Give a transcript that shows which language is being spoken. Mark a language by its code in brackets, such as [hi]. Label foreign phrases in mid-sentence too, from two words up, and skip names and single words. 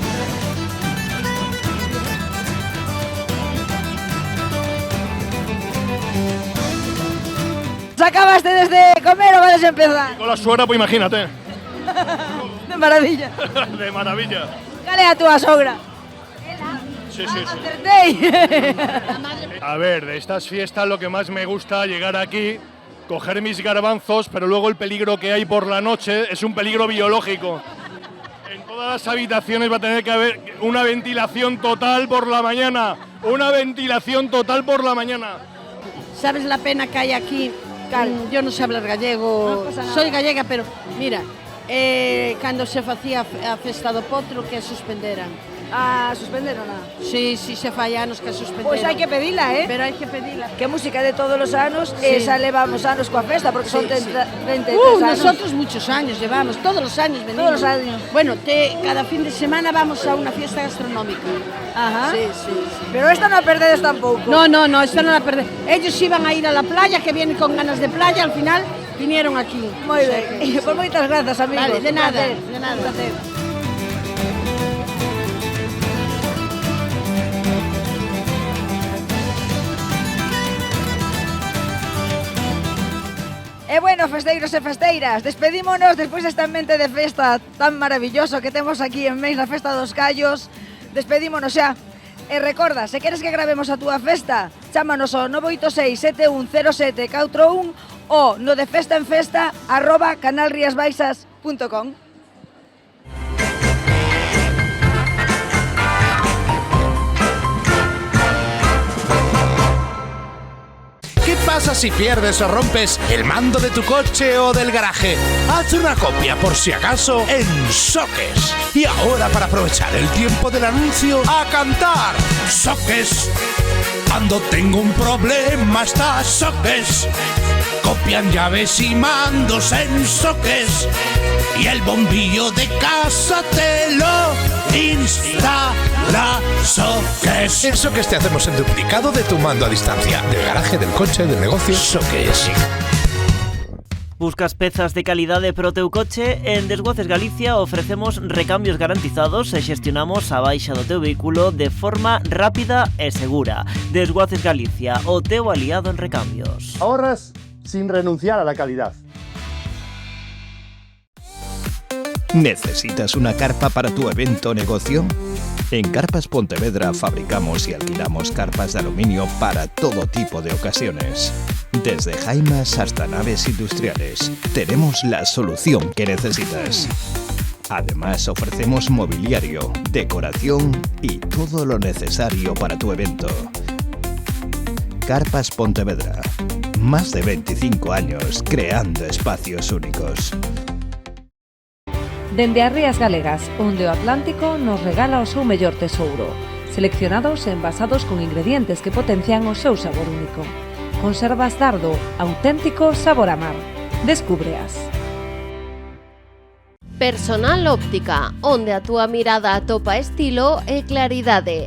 [gl] Acabaste desde comer ou vades empezar? [es] Con la suegra, pues imagínate. De maravilla. De maravilla. [gl] Cal é a túa sogra? [es] Sí, sí, sí. [gl] Acertei. [es] A ver, de estas fiestas lo que más me gusta llegar aquí, coger mis garbanzos, pero luego el peligro que hay por la noche es un peligro biológico. En todas las habitaciones va a tener que haber una ventilación total por la mañana. Una ventilación total por la mañana. ¿Sabes la pena que hay aquí? Yo no sé hablar gallego, soy gallega, [gl] pero mira, cando se facía a festa do potro que a suspenderan. Suspenderon a? Sí, sí, se fai anos que a suspenderon. Pois hai que pedila, Pero hai que pedila. Que música de todos os anos, xa levamos anos coa festa, porque son 33 anos. [es] Nosotros muchos años llevamos, todos los años venimos. Todos los años. Bueno, cada fin de semana vamos a una fiesta gastronómica. Ajá. Sí, sí, sí. [gl] Pero esta non a perdedes tampouco. [es] No, esta non la perdés. Ellos iban a ir a la playa, que vienen con ganas de playa, al final vinieron aquí. [gl] Moi ben. Pues moitas grazas, amigos. [es] Vale, de nada, de nada. Un placer. [gl] E bueno, festeiros e festeiras, despedímonos despois deste ambiente de festa tan maravilloso que temos aquí en Meis na Festa dos Callos. Despedímonos xa. E recorda, se queres que gravemos a túa festa, chámanos ao 986-7107-441 ou no de festaenfesta@canalriasbaixas.com. [es] ¿Qué pasa si pierdes o rompes el mando de tu coche o del garaje? Haz una copia por si acaso en Soques. Y ahora, para aprovechar el tiempo del anuncio, ¡a cantar! Soques. Cuando tengo un problema está Soques. Copian llaves y mandos en Soques. Y el bombillo de casa te lo instala Soques. En Soques te hacemos el duplicado de tu mando a distancia, del garaje, del coche, del negocio. Soques. [gl] Buscas pezas de calidade para o teu coche? En Desguaces Galicia ofrecemos recambios garantizados e xestionamos a baixa do teu vehículo de forma rápida e segura. Desguaces Galicia, o teu aliado en recambios. [es] Ahorras sin renunciar a la calidad. ¿Necesitas una carpa para tu evento o negocio? En Carpas Pontevedra fabricamos y alquilamos carpas de aluminio para todo tipo de ocasiones. Desde jaimas hasta naves industriales, tenemos la solución que necesitas. Además, ofrecemos mobiliario, decoración y todo lo necesario para tu evento. Carpas Pontevedra. Más de 25 años creando espacios únicos. [gl] Dende as Rías Galegas, onde o Atlántico nos regala o seu mellor tesouro, seleccionados e envasados con ingredientes que potencian o seu sabor único. Conservas Dardo, auténtico sabor a mar. Descúbreas. Personal Óptica, onde a túa mirada atopa estilo e claridade.